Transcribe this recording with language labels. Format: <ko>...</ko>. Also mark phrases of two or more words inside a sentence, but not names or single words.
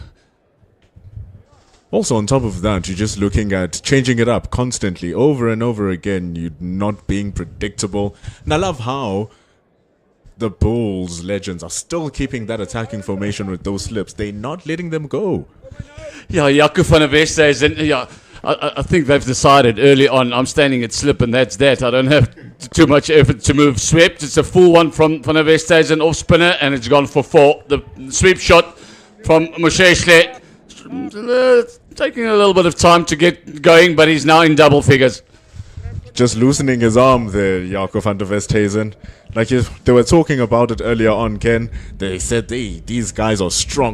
<en>Also, on top of that, you're just looking at changing it up constantly, over and over again. You're not being predictable. And I love how the Bulls legends are still keeping that attacking formation with those slips. They're not letting them go. Yeah, Jaco van der Westhuizen is in. Yeah, I think they've decided early on, I'm standing at slip and that's that. I don't have too much effort to move swept. It's a full one from van der Westhuizen off spinner and it's gone for 4. The sweep shot from Mosheshle. Taking a little bit of time to get going, but he's now in double figures. Just loosening his arm there, Jaco van der Westhuizen. Like they were talking about it earlier on, Ken. They said, hey, these guys are strong.</en>